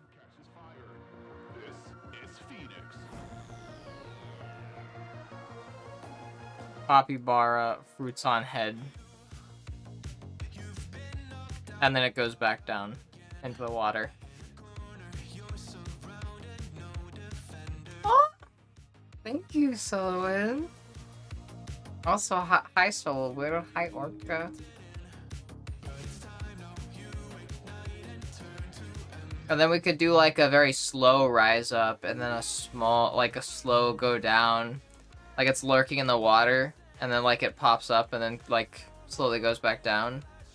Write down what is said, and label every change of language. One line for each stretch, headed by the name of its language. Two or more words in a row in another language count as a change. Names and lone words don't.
English: Capybara, fruits on head. And then it goes back down into the water. Oh! Thank you, Solowin. Also, hi Solowin. Hi Orca. And then we could do like a very slow rise up and then a small, like a slow go down. Like it's lurking in the water and then like it pops up and then like slowly goes back down.